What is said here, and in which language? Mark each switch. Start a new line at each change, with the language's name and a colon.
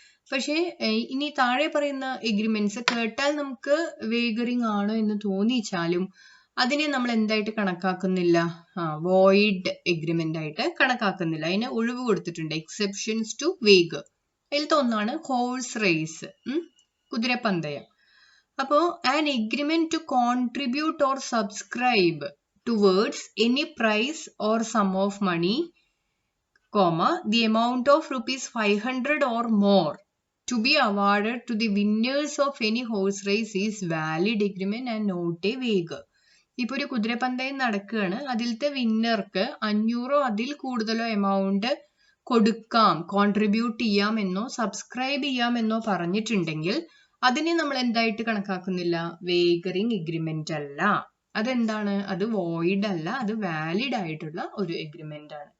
Malayalam: പക്ഷെ ഇനി താഴെ പറയുന്ന എഗ്രിമെന്റ്സ് കേട്ടാൽ നമുക്ക് വേഗറിംഗ് ആണ് എന്ന് തോന്നിച്ചാലും അതിനെ നമ്മൾ എന്തായിട്ട് കണക്കാക്കുന്നില്ല? വോയിഡ് എഗ്രിമെന്റ് ആയിട്ട് കണക്കാക്കുന്നില്ല. അതിന് ഒഴിവ് കൊടുത്തിട്ടുണ്ട്, എക്സെപ്ഷൻസ് ടു വേഗർ. അതിലത്തെ ഒന്നാണ് ഹോഴ്സ് റേസ്, കുതിരപ്പന്തയം.
English: അപ്പോ an agreement to contribute or subscribe towards any prize or sum of money, the amount of rupees 500 or more to be awarded to the winners of any horse race is valid agreement and not a wager.
Malayalam: ഇപ്പൊ ഒരു കുതിരപ്പന്തയം നടക്കുകയാണ്, അതിലത്തെ വിന്നർക്ക് 500 അതിൽ കൂടുതലോ amount കൊടുക്കാം, contribute ചെയ്യാമെന്നോ subscribe ചെയ്യാമെന്നോ പറഞ്ഞിട്ടുണ്ടെങ്കിൽ അതിനെ നമ്മൾ എന്തായിട്ട് കണക്കാക്കുന്നില്ല? വേഗറിംഗ് എഗ്രിമെന്റ് അല്ല. അതെന്താണ്? അത് വോയിഡ് അല്ല, അത് വാലിഡ് ആയിട്ടുള്ള ഒരു എഗ്രിമെന്റ് ആണ്.